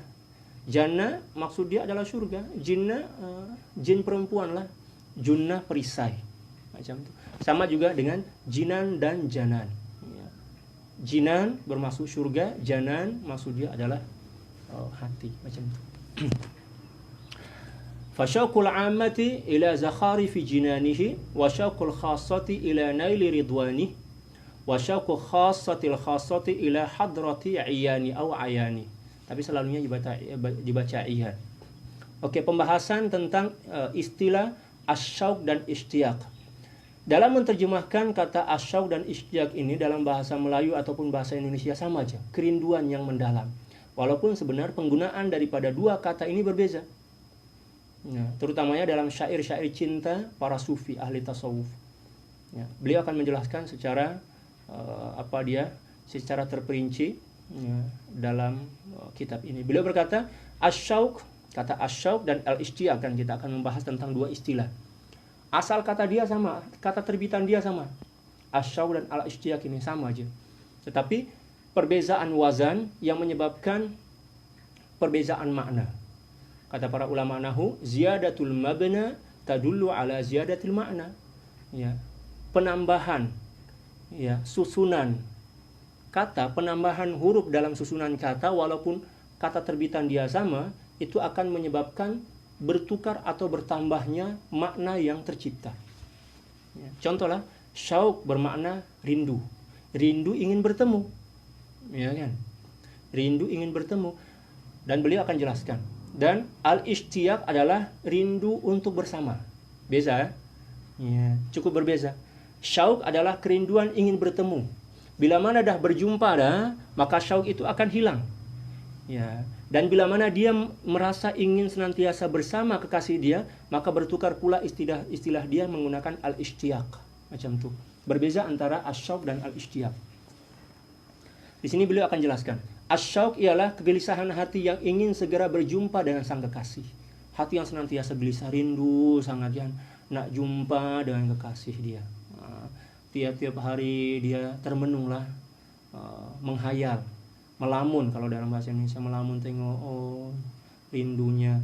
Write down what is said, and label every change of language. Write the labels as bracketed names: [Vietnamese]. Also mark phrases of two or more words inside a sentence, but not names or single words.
[Malay] Jannah maksud dia adalah surga, jinnah jin perempuan lah. Junnah perisai, macam itu. Sama juga dengan jinan dan janan. Ya. Jinan bermaksud surga, janan maksud dia adalah hati, macam itu. [Arabic] فشوق العامة إلى زخارف في جنانه وشوق الخاصة إلى نيل رضوان وشوق الخاصة إلى حضرة عيان أو أعيان. [Malay] Tapi selalunya dibaca iyan. Oke, pembahasan tentang istilah asyauq dan ishtiyaq. Dalam menerjemahkan kata asyauq dan ishtiyaq ini dalam bahasa Melayu ataupun bahasa Indonesia sama aja, kerinduan yang mendalam. Walaupun sebenarnya penggunaan daripada dua kata ini berbeza. Ya, terutamanya dalam syair-syair cinta para sufi ahli tasawuf. Ya, beliau akan menjelaskan secara secara terperinci, ya, dalam kitab ini. Beliau berkata asyauq, kata asyauq dan al-ishtiyaq, kan kita akan membahas tentang dua istilah. Asal kata dia sama, kata terbitan dia sama. Asyauq dan al-ishtiyaq ini sama aja. Tetapi perbezaan wazan yang menyebabkan perbezaan makna. Kata para ulama nahwu, [Arabic] زيادة المبنى تدل على زيادة المعنى. [Malay] Ya, penambahan, ya, susunan kata, penambahan huruf dalam susunan kata walaupun kata terbitan dia sama, itu akan menyebabkan bertukar atau bertambahnya makna yang tercipta. Ya, contohlah, syauq bermakna rindu. Rindu ingin bertemu. Ya kan? Rindu ingin bertemu. Dan beliau akan jelaskan. Dan al-ishtiyaq adalah rindu untuk bersama. Beza, ya, cukup berbeza. Syauq adalah kerinduan ingin bertemu. Bila mana dah berjumpa dah, maka syauq itu akan hilang. Ya, dan bila mana dia merasa ingin senantiasa bersama kekasih dia, maka bertukar pula istilah dia menggunakan al-ishtiyaq. Macam tu. Berbeza antara asyauq dan al-ishtiyaq. Di sini beliau akan jelaskan. Asyauq ialah kegelisahan hati yang ingin segera berjumpa dengan sang kekasih. Hati yang senantiasa gelisah, rindu sangat kan nak jumpa dengan kekasih dia. Tiap-tiap hari dia termenunglah, menghayal, melamun, kalau dalam bahasa Indonesia melamun, tengok rindunya.